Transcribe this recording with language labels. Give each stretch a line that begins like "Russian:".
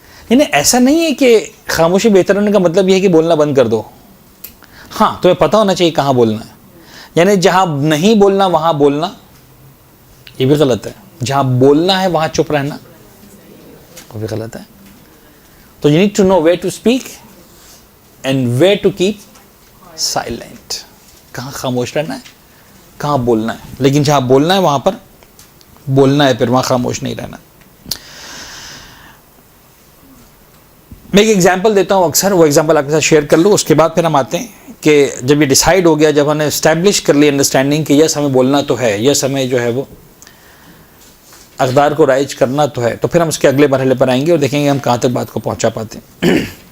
Urdu: یعنی ایسا نہیں ہے کہ خاموشی بہتر ہونے کا مطلب یہ ہے کہ بولنا بند کر دو. ہاں تمہیں پتہ ہونا چاہیے کہاں بولنا ہے, یعنی جہاں نہیں بولنا وہاں بولنا یہ بھی غلط ہے, جہاں بولنا ہے وہاں چپ رہنا وہ بھی غلط ہے.
English: تو you need to know where to speak and where to keep silent.
Urdu: کہاں خاموش رہنا ہے, کہاں بولنا ہے, لیکن جہاں بولنا ہے وہاں پر بولنا ہے, پھر وہاں خاموش نہیں رہنا. میں ایک ایگزامپل دیتا ہوں اکثر, وہ ایگزامپل آپ کے ساتھ شیئر کر لوں, اس کے بعد پھر ہم آتے ہیں کہ جب یہ ڈیسائیڈ ہو گیا, جب ہم نے اسٹیبلش کر لی انڈرسٹینڈنگ کہ یس ہمیں بولنا تو ہے, یس ہمیں جو ہے وہ اقدار کو رائج کرنا تو ہے, تو پھر ہم اس کے اگلے مرحلے پر آئیں گے اور دیکھیں گے ہم کہاں تک بات کو پہنچا پاتے ہیں.